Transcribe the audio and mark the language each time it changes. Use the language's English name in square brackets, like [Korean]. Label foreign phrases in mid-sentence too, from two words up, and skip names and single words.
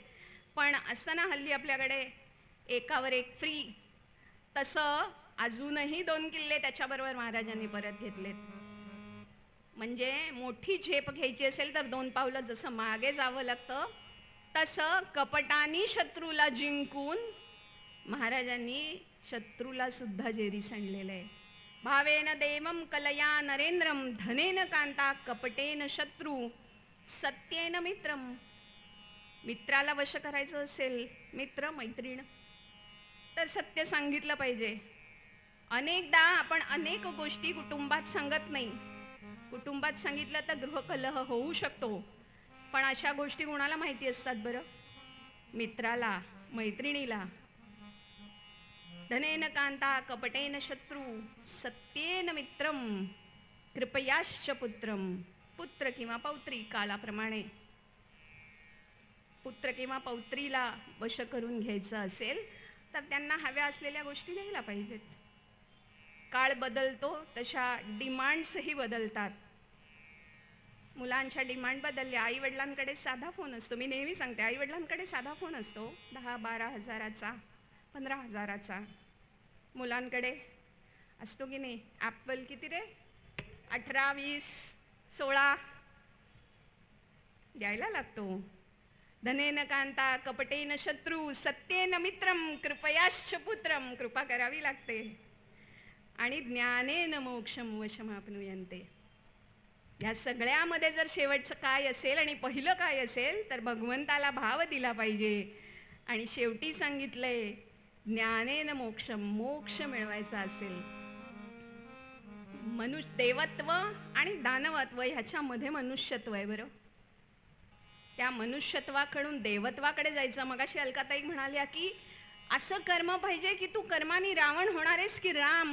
[Marathi] पण असताना हल्ली आपल्याकडे एकावर एक फ्री, तसं अजूनही 2 किल्ले त्याच्याबरोबर महाराजांनी परत घेतलेत. म्हणजे मोठी झेप घ्यायची असेल तर 2 पावलं जसं मागे जावं लागतं, तसं कपटानी शत्रूला जिंकून महाराजांनी शत्रूला सुद्धा जेरी सांडलेलं आहे. [Sanskrit] भावेन देवम कलया नरेंद्रम, धनेन कांता, कपटेन शत्रू, सत्येन मित्रम. [Marathi] मित्राला वश करायचं असेल, मित्र मैत्रीण, तर सत्य सांगितलं पाहिजे. अनेकदा आपण अनेक गोष्टी कुटुंबात सांगत नाही. कुटुंबात सांगितलं तर गृहकलह होऊ शकतो, पण अशा गोष्टी कोणाला माहिती असतात बरं? मित्राला, मैत्रिणीला. [Sanskrit] धनेन कांता, कपटेन शत्रू, सत्येन मित्रम, कृपयाश्च पुत्रम. [Marathi] पुत्र किंवा पौत्री, कालाप्रमाणे पुत्र किंवा पौत्रीला वश करून घ्यायचं असेल तर त्यांना हव्या असलेल्या गोष्टी द्यायला पाहिजेत. काळ बदलतो तशा डिमांड्सही बदलतात. मुलांच्या डिमांड बदलल्या. आई वडिलांकडे साधा फोन असतो, मी नेहमी सांगते, आई वडिलांकडे साधा फोन असतो 10-12 हजाराचा, 15 हजाराचा. मुलांकडे असतो की नाही? ॲपल किती रे? 18, 20, 16 द्यायला लागतो. [Sanskrit] धनेन कांता, कपटेन शत्रू, सत्येन मित्रम, कृपयाश्च पुत्रम. [Marathi] कृपा करावी लागते. आणि [Sanskrit] ज्ञानेन मोक्षम वशमाप्नुयन्ते. [Marathi] या सगळ्यामध्ये जर शेवटचं काय असेल आणि पहिलं काय असेल तर भगवंताला भाव दिला पाहिजे. आणि शेवटी सांगितलंय [Sanskrit] ज्ञानेन मोक्षम, [Marathi] मोक्ष मिळवायचा असेल. देवत्व आणि दानवत्व ह्याच्यामध्ये मनुष्यत्व आहे बरं. त्या मनुष्यत्वाकडून देवत्वाकडे जायचं. मगाशी अलकाताई म्हणाल्या की असं कर्म पाहिजे की तू कर्माने रावण होणार आहेस की राम.